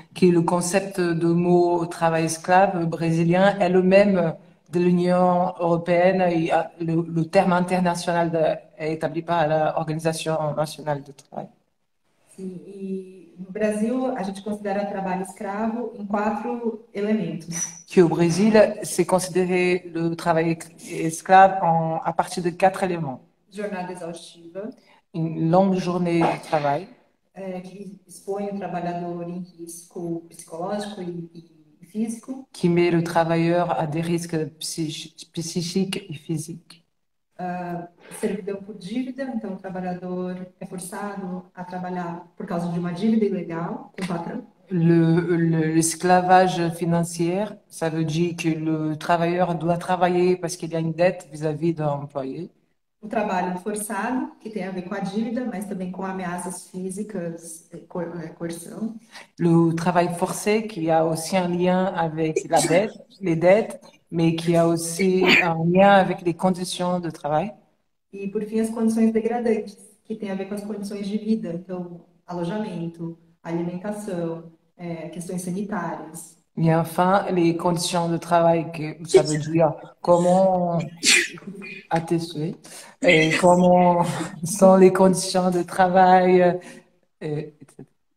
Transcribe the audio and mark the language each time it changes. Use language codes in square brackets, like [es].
[fr] Que le concept de mot travail esclave brésilien est le même de l'Union européenne et le terme international est établi par l'Organisation nationale du travail. [pt] Sim, e no Brasil, a gente considera trabalho escravo em 4 elementos. [fr] Qui au Brésil, c'est considéré le travail esclave à partir de 4 éléments. [pt] Jornada exaustiva, [fr] Une longue journée de travail [pt] que expõe o trabalhador em risco psicológico e físico. [fr] qui met le travailleur à des risques psychiques et physiques. [pt] Servidão por dívida, então o trabalhador é forçado a trabalhar por causa de uma dívida ilegal com o patrão. [fr] L'esclavage financier, ça veut dire que le travailleur doit travailler parce qu'il y a une dette vis-à-vis d'un employé. [pt] O trabalho forçado, que tem a ver com a dívida, mas também com ameaças físicas, coerção. [fr] Le travail forcé, qui a aussi un lien avec la dette, les dettes, mais qui a aussi un lien avec les conditions de travail. [pt] E, por fim, as condições degradantes, que tem a ver com as condições de vida, então, alojamento, alimentação, questões sanitárias. [fr] Et enfin, les conditions de travail, que ça veut dire comment attester et comment sont les conditions de travail, etc.